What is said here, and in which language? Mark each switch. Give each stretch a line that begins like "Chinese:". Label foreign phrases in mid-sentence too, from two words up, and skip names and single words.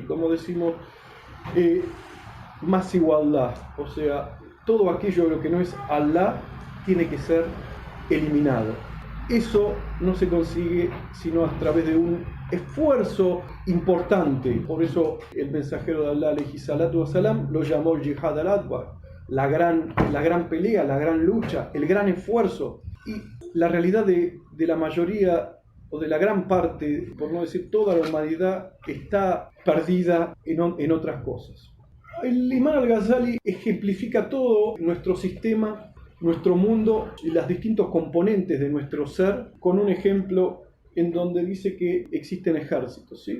Spanish: Como decimos, más igualdad, o sea, todo aquello que no es Allah tiene que ser eliminado. Eso no se consigue sino a través de un esfuerzo importante. Por eso el mensajero de Allah,
Arabic: عليه الصلاة والسلام,
Spanish: lo llamó el
Arabic: الجهاد الأكبر,
Spanish: la gran pelea, la gran lucha, el gran esfuerzo. Y la realidad de la mayoría, o de la gran parte, por no decir toda la humanidad, está perdida en otras cosas. El Imam al-Ghazali ejemplifica todo nuestro sistema, nuestro mundo y los distintos componentes de nuestro ser con un ejemplo en donde dice que existen ejércitos, ¿sí?